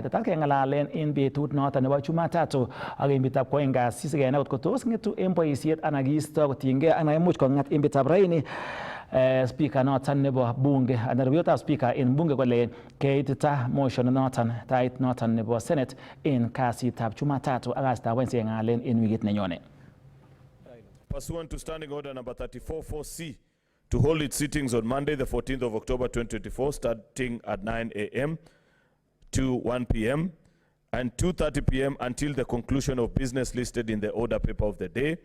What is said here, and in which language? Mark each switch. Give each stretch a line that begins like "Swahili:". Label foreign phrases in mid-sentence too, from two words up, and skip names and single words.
Kalenjin: Tetat keng'alalen en betut noton nebo Jumatatu ak en betutab kwoeng kasi sikenai kot tos ng'etu en boisiet anan kiisto kotiengei anan imuch kong'at en betutab raini. Speaker noton nebo bunge anan rubeiwotab speaker en bunge kole keitita motion noton tait noton nebo Senate en kasitab Jumatatu ak kasitab Wednesday ng'alen en wikit nenyone.
English: Pursuant to Standing Order number 34-4C to hold its sittings on Monday, the 14th of October 2024, starting at 9 a.m. to 1 p.m. and 2:30 p.m. until the conclusion of business listed in the order paper of the day.